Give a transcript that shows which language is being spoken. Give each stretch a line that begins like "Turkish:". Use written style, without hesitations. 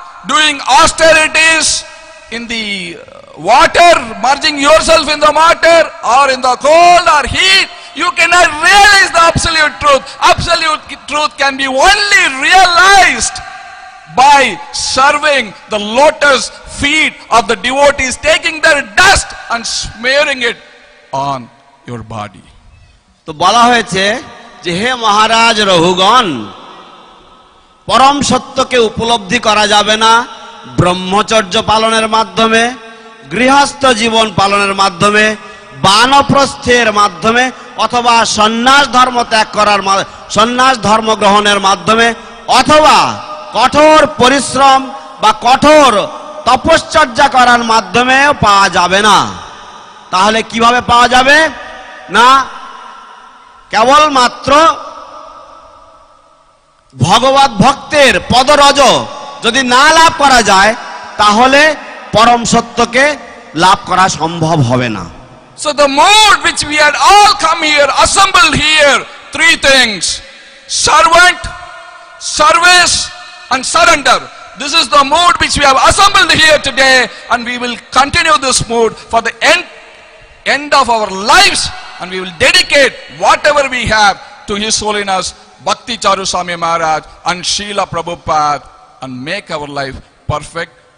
English: doing austerities in the water, merging yourself in the water or in the cold or heat, you cannot realize the absolute truth. Absolute truth can be only realized by serving the lotus feet of the devotees, taking their dust and smearing it on your body.
Bangla: তো বলা হয়েছে যে হে মহারাজ রঘুগণ, পরম সত্যকে উপলব্ধি করা যাবে না ব্রহ্মচর্য পালনের মাধ্যমে, গৃহস্থ জীবন পালনের মাধ্যমে, বানপ্রস্থের মাধ্যমে, অথবা সন্ন্যাস ধর্ম ত্যাগ করার সন্ন্যাস ধর্ম গ্রহণের মাধ্যমে, অথবা কঠোর পরিশ্রম বা কঠোর তপশ্চর্যা করার মাধ্যমে পাওয়া যাবে না। তাহলে কিভাবে পাওয়া যাবে? না, কেবলমাত্র ভগবত ভক্তের পদরজ যদি না লাভ করা যায় তাহলে পরম সত্যকে লাভ করা সম্ভব হবে না।
English: So the mood which we had all come here, assembled here, three things: servant, service and surrender. This is the mood which we have assembled here today, and we will continue this mood for the end of our lives, and we will dedicate whatever we have to His Holiness Bhakti Charu Swami Maharaj and Srila Prabhupada, and make our life perfect.